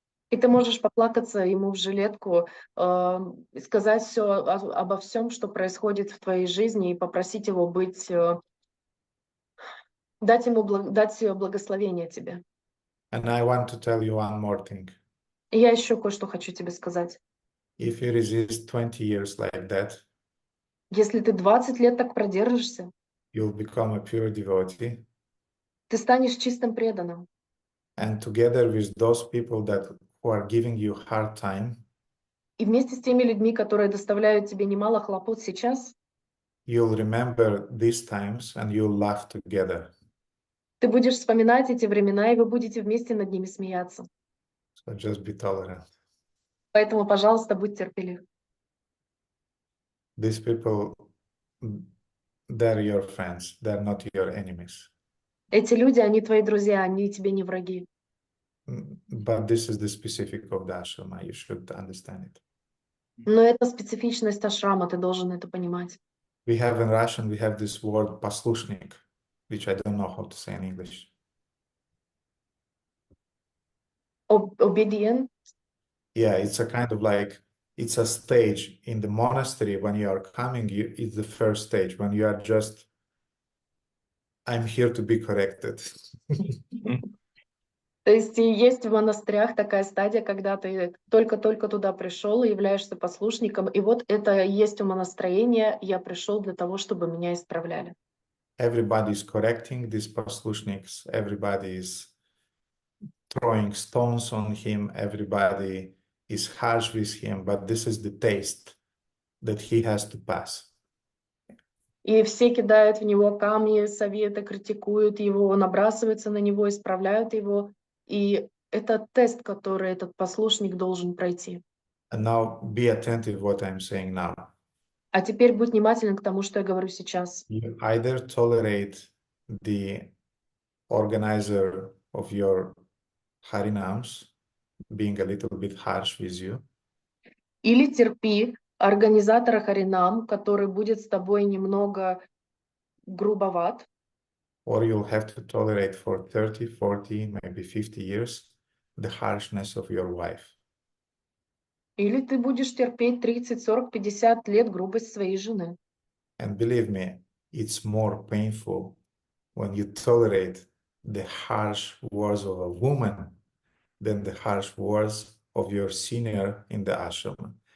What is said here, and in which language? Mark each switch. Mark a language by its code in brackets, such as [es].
[ru] И ты можешь поплакаться ему в жилетку, сказать все обо всем, что происходит в твоей жизни, и попросить его дать благословение тебе. [en] And I want to tell you one more thing. [ru] И я еще кое-что хочу тебе сказать. [en] If you resist 20 years like that, [ru] Если ты 20 лет так продержишься, [en] you'll become a pure devotee. [ru] ты станешь чистым преданным. [en] And together with those people who are giving you hard time, [ru] И вместе с теми людьми, которые доставляют тебе немало хлопот сейчас, [en] you'll remember these times and you'll laugh together. [ru] ты будешь вспоминать эти времена, и вы будете вместе над ними смеяться. [en] So just be tolerant. [ru] Поэтому, пожалуйста, будь терпелив. [en] These people, they're your friends, they're not your enemies. [ru] Эти люди, они твои друзья, они тебе не враги. [en] But this is the specific of the ashrama, you should understand it. [ru] Но это специфичность ашрама, ты должен это понимать. [en] We have in Russian, we have this word послушник, which I don't know how to say in English. Obedient. Yeah, it's a kind of like, it's a stage in the monastery when you are coming, it's the first stage when you are just, I'm here to be corrected. [ru] То есть и есть в монастырях такая стадия, когда ты только-только туда пришел и являешься послушником, и вот это и есть умонастроение, я пришел для того, чтобы меня исправляли. [en] Everybody is correcting these послушниks, everybody is throwing stones on him, everybody is harsh with him, but this is the taste that he has to pass. [ru] И все кидают в него камни, советы, критикуют его, набрасываются на него, исправляют его. И это тест, который этот послушник должен пройти. [en] And now be attentive what I'm saying now. [ru] А теперь будь внимателен к тому, что я говорю сейчас. [en] You either tolerate the organizer of your harinams being a little bit harsh with you, [ru] Или терпи организатора Харинам, который будет с тобой немного грубоват, [en] or you'll have to tolerate for 30, 40, maybe 50 years the harshness of your wife. [ru] или ты будешь терпеть 30, 40, 50 лет грубость своей жены. [en] And believe me, it's more painful when you tolerate the harsh words of a woman than the harsh words of your senior in the ashram.